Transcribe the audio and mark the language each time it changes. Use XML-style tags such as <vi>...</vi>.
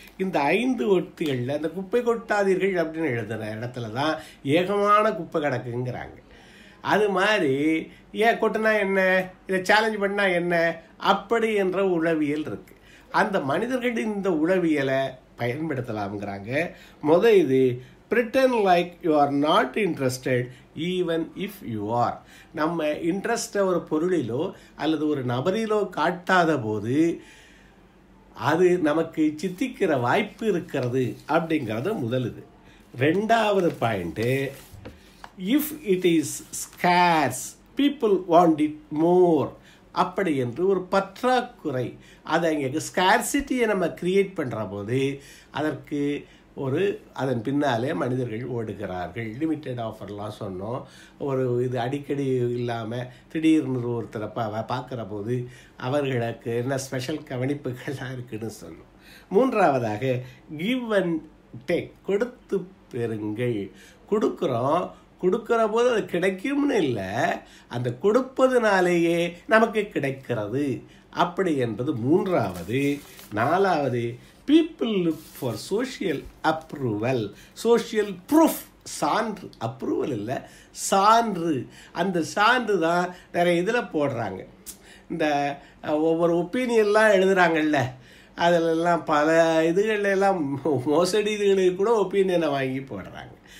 <ta>இந்த 5 உத்திகளில் அந்த குப்பை கொட்டாதீர்கள் அப்படின்னு எழுதுன இடத்துல தான் ஏகமான குப்பை கிடக்குங்கிறாங்க. அது மாதிரி ஏன் கொட்டினா என்ன, இதை சேலஞ்ச் பண்ணால் என்ன, அப்படி என்ற உளவியல் இருக்குது. அந்த மனிதர்கள் இந்த உளவியலை பயன்படுத்தலாம்ங்கிறாங்க.</ta> <en>இது pretend like you are not interested even if you are.</en> <ta>நம்ம இன்ட்ரெஸ்ட்டை ஒரு பொருளிலோ அல்லது ஒரு நபரிலோ காட்டாத போது அது நமக்கு சித்திக்கிற வாய்ப்பு இருக்கிறது அப்படிங்கிறது முதலுது. 2வது point,</ta> <en>if it is scarce people want it more.</en> <ta>அப்படி என்று ஒரு பற்றாக்குறை, அதை இங்கே ஸ்கார்சிட்டியை நம்ம கிரியேட் பண்ணுற போது அதற்கு அதன் பின்னாலே மனிதர்கள் ஓடுகிறார்கள். லிமிட்டட் ஆஃபர்லாம் சொன்னோம். இது அடிக்கடி இல்லாமல் திடீர்னு ஒருத்தரை பார்க்குற போது அவர்களுக்கு என்ன ஸ்பெஷல் கவனிப்புகள்லாம் இருக்குன்னு சொன்னோம். 3வதாக கிவ் அண்ட் டேக், கொடுத்து பெறுங்கள். கொடுக்குற போது அது கிடைக்கும்னு இல்லை, அந்த கொடுப்பதுனாலேயே நமக்கு கிடைக்கிறது அப்படி என்பது 3வது.</ta> <en>4வது, people look for social approval, social proof,</en> <ta>சான்று, அப்ரூவல் இல்லை சான்று. அந்த சான்று தான் நிறைய இதில் போடுறாங்க. இந்த ஒவ்வொரு ஒப்பீனியன்லாம் எழுதுகிறாங்கல்ல, அதிலெல்லாம் பல இதுகளெல்லாம் மோசடி இதுகளுக்கு கூட ஒப்பீனியனை வாங்கி போடுறாங்க.</ta>